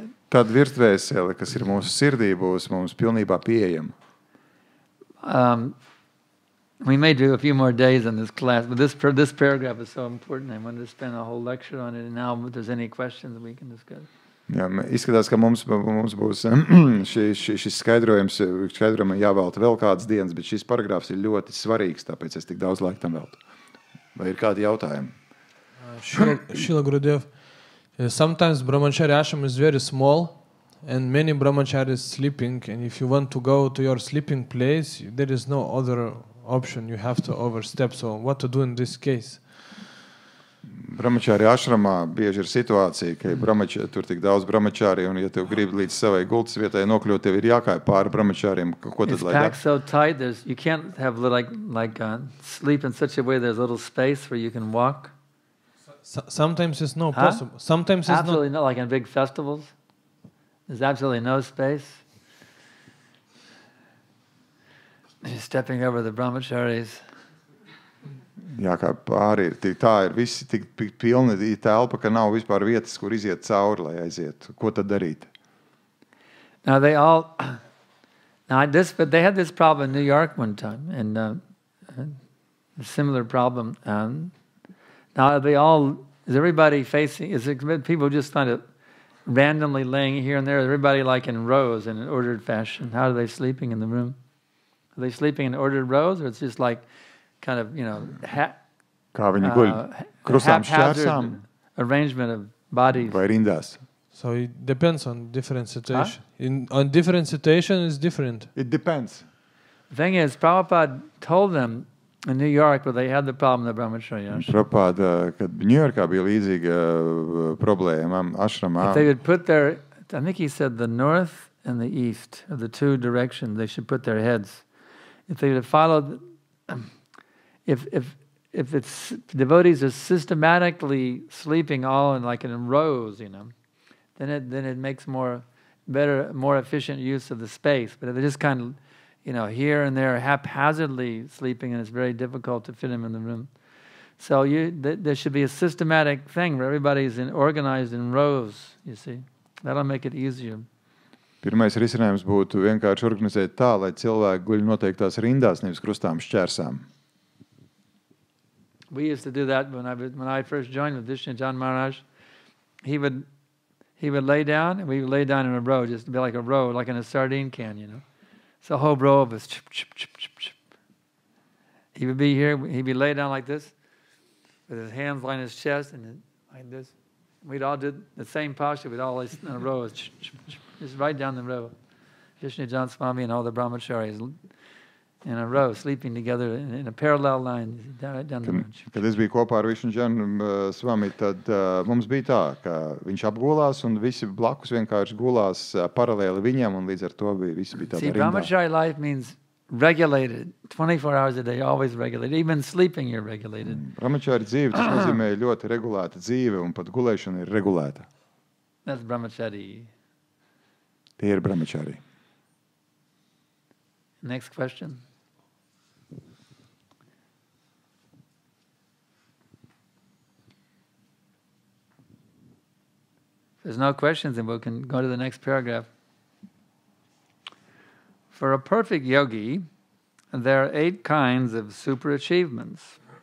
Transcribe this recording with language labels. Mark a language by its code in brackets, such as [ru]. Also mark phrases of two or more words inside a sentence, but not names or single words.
[lv] Tad virsdvēsele, kas ir mūsu sirdī, būs mums pilnībā pieejama. [en] We may do a few more days on this class, but this paragraph is so important. I wanted to spend a whole lecture on it, and now if there's any questions, we can discuss. [lv] Jā, izskatās, ka mums būs šis skaidrojumam jāvelta vēl kādas dienas, bet šis paragrāfs ir ļoti svarīgs, tāpēc es tik daudz laika tam veltu. Vai ir kādi jautājumi? [en] Srila Gurudev, sometimes brahmachari ashram is very small and many brahmacharis sleeping, and if you want to go to your sleeping place, there is no other option, you have to overstep. So what to do in this case? [lv] Brahmachari ashramā bieži ir situācija, ka tur tik daudz brahmachari, un ja tev gribi līdz savai gultas vietai nokļūt, tev ir jākāj pāri brahmachariem. Ko tad lai [en] packed so tight, you can't have sleep in such a way there's a little space where you can walk. Sometimes it's not possible. Sometimes it's absolutely not, like in big festivals. There's absolutely no space. You're stepping over the brahmacharis. [lv] Jā, kā pāri ir, tā ir visi tik pilni telpa, ka nav vispār vietas, kur iziet cauri, lai aiziet. Ko tad darīt? [en] Now they had this problem in New York one time, and a similar problem. Now is everybody facing, is it people just kind of randomly laying here and there? Is everybody like in rows in an ordered fashion? How are they sleeping in the room? Are they sleeping in ordered rows, or it's just like kind of, [lv] Kā viņi guļ? Krustām šķērsām? [en] Arrangement of bodies. [lv] Vai rindās? [en] So it depends on different situation. On different situation is different. It depends. The thing is, Prabhupada told them in New York, but they had the problem of the brahmacharya ashram. Prabhupada, [lv] kad Ņujorkā bija līdzīga problēma ashramā. [en] If they would put their I think he said the north and the east are the two directions they should put their heads. If they would have followed, if it's devotees are systematically sleeping all in rows, then it makes more efficient use of the space. But if they're just kind of, here and there haphazardly sleeping, and it's very difficult to fit them in the room. So there should be a systematic thing where everybody's organized in rows, you see. That'll make it easier. [lv] Pirmais risinājums būtu vienkārši organizēt tā, lai cilvēki guļ noteiktās rindās, nevis krustām šķērsām. [en] We used to do that when I first joined with Vishnu-Chan Maharaj. He would lay down, and we would lay down in a row, just to be like a row, like in a sardine can, So a whole row of us, chip, chip, chip, chip, chip. He would be here, he'd be laid down like this, with his hands on his chest, and like this. We'd all do the same posture, we'd all lay in a row, just right down the row. Vishnu-Chan Swami and all the brahmacharis in a row, sleeping together in a parallel line, right down the row. [lv] Kad es biju kopā ar Vishnu-Chan Swami, tad mums bija tā, ka viņš apgulās un visi blakus vienkārši gulās paralēli viņam, un līdz ar to visi bija tādā rindā. [en] See, brahmachari life means regulated, 24 hours a day, always regulated. Even sleeping you're regulated. [lv] Brahmachari dzīve, tas nozīmē ļoti regulēta dzīve, un pat gulēšana ir regulēta. [en] That's brahmachari. [lv] Tie ir brahmachari. [en] Next question. If there's no questions, then we can go to the next paragraph. For a perfect yogi, there are 8 kinds of super achievements.